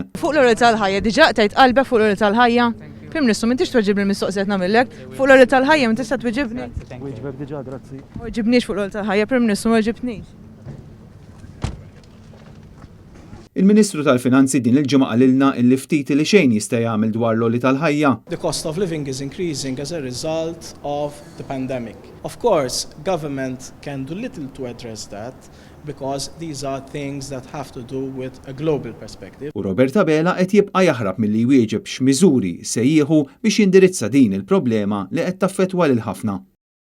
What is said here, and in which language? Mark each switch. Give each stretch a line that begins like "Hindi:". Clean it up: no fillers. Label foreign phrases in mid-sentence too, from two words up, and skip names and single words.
Maltese: Fuq l-oli tal-ħajja, diġà qtejt qalbek fuq l-oli tal-ħajja? Prim Ministru, m'intix tweġibni l-mistoqsijiet nagħmellek, fuq l-oli tal-ħajja ma tista' tweġibni? Weġbek diġà, grazzi. Ma ġibniex fuq l-oli tal-ħajja, Prim Ministru ma ġibniex. Il-Ministru tal-Finanzi din il-ġimgħa qalilna li ftit li xejn jista' jagħmel dwar l-oli tal-ħajja.
English: The cost of living is increasing as a result of the pandemic. Of course, government can do little to address that because these are things that have to do with a global perspective.
Maltese: U Robert Abela qed jibqa' jaħrab milli jwieġeb x'miżuri se jieħu biex jindirizza din il-problema li qed taffettwa lil ħafna.